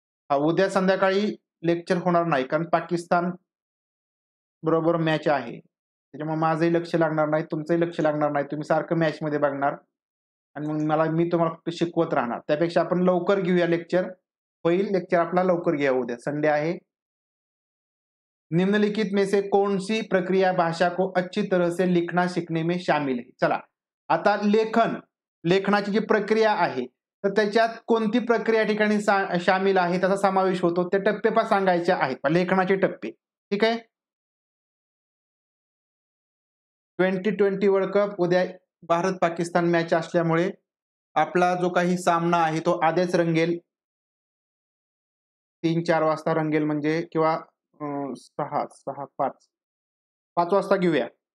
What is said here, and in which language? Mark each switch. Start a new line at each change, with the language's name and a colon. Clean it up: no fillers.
Marathi: उद्या संध्याकाळी लेक्चर होणार नाही कारण पाकिस्तान बरोबर मॅच आहे, त्याच्यामुळे माझंही लक्ष लागणार नाही, तुमचंही लक्ष लागणार नाही, तुम्ही सारखं मॅच मध्ये बघणार आणि मग मी तुम्हाला फक्त शिकवत राहणार. त्यापेक्षा आपण लवकर घेऊया लेक्चर, होईल लेक्चर आपला लवकर घ्या, उद्या संडे आहे.
Hindi: निम्नलिखित में से कौन सी प्रक्रिया भाषा को अच्छी तरह से लिखना सीखने में शामिल है.
Marathi: चला, आता लेखनाची जी प्रक्रिया आहे तर त्याच्यात कोणती प्रक्रिया ठिकाणी शामिल आहे, त्याचा समावेश होतो, ते टप्पे पण सांगायचे आहेत, लेखनाचे टप्पे. ठीक आहे, 2020 वर्ल्ड कप उद्या भारत पाकिस्तान मॅच असल्यामुळे आपला जो काही सामना आहे तो आधीच रंगेल, 3-4 वाजता रंगेल, म्हणजे किंवा 5 वाजता घेऊया.